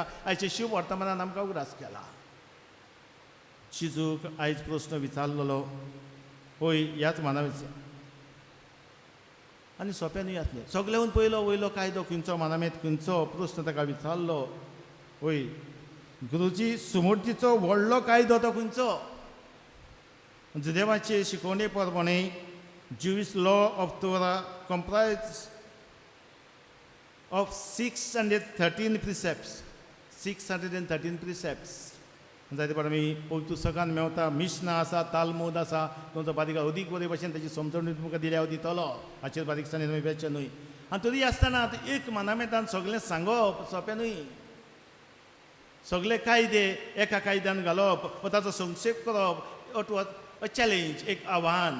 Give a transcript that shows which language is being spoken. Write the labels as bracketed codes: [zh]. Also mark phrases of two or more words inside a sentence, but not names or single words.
[kok] आयचे शिव वर्तमानान आमकां उगडास केला. शिजूक आयज प्रस्न विचारलेलो होय ह्याच मानावेचो आनी सोंपें न्हय आसलें. सगळ्याहून पयलो वयलो कायदो खंयचो, मानामेद खंयचो, प्रस्न ताका विचारलो. होय गुरुजी सुमूर्तीचो व्हडलो कायदो तो खंयचो. देवाचे शिकवणे प्रमाणे [en] Jewish law of Torah comprised of 613 precepts. 613 precepts. [kok] जायते फावट आमी पुस्तकान मेवता, मिशना आसा, तालमूद आसा, तुमचो बारीक अदीक बरे भशेन ताची समजण तुमकां दिल्या दितलो. हाचेर बारीकसाणी तुमी वेचचे न्हय. आनी तरी आसतना एक मानामेदान सगळें सांगप सोंपें न्हय. सगळे कायदे एका कायद्यान घालप वा ताचो संक्षेप करप, [en] it was a challenge, [kok] एक आव्हान.